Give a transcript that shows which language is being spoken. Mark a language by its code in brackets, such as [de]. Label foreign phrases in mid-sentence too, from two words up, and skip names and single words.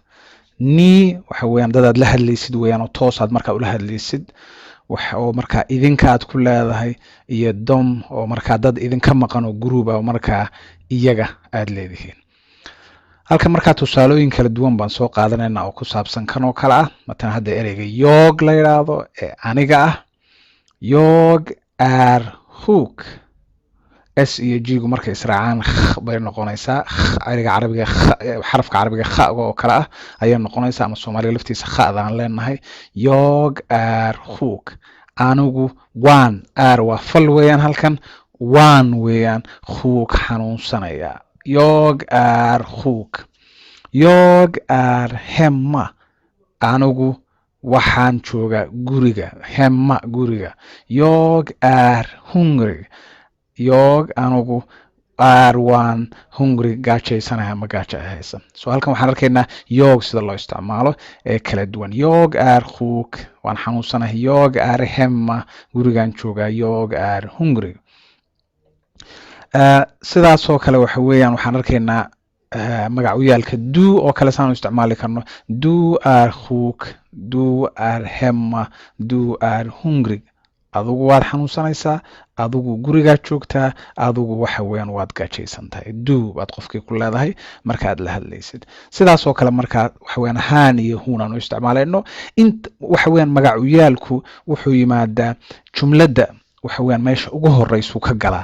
[so] Ni waxa weeyaan dad aad la hadlaysid weeyaan oo toosaad markaa ula hadlaysid, waxa oo markaa idinka aad ku leedahay, iyo dom oo markaa dad idinka maqan oo group ah oo markaa iyaga aad leedihiin. Halkan markaa tusaalooyin kala duwan baan soo qaadanaynaa oo ku saabsan kan oo kale ah. Matalan hadda ereyga jag la yidhaahdo ee aniga ah, [sv] jag är huk. [so] S iyo g-gu markay israacaan bay noqonaysaa. Ereyga carabiga xarafka carabiga kha-ga oo kale ah ayay noqonaysaa, ama Soomaaliga laftiisa kha'daan leenahay. [sv] Jag är huk. [so] Anigu waan, aar waa fal weeyaan, halkan waan weeyaan, huk xanuunsanaya. [sv] Jag är sjuk. Jag är hemma. [so] Anigu waxaan joogaa guriga. [sv] Hemma guriga. Jag är hungrig. [so] Jag anigu waan hungrig, gaajaysanahay ama gaaja haysa. So halkan waxaan arkaynaa jag sida loo isticmaalo ee kala duwan. [sv] Jag är sjuk, [so] waan xanuunsanahay. [sv] Jag är hemma, [so] gurigaan joogaa. [sv] Jag är hungrig. [so] Sidaasoo kale waxa weeyaan waxaan arkaynaa magac u yaalka du oo kale saan u isticmaali karno. [sv] Du är sjuk, du är hemma, du är hungrig. [so] Adigu waad xanuunsanaysaa, adigu gurigaad joogtaa, adigu waxa weeyaan waad gaajaysan tahay. Du baad qofkii ku leedahay markaad la hadlaysid. Sidaasoo kale markaa waxa weeyaan han iyo hun aan u isticmaalayno. Waxa weeyaan magac u yaalku wuxuu yimaadaa jumladda waxa weeyaan meesha ugu horeysuu ka galaa.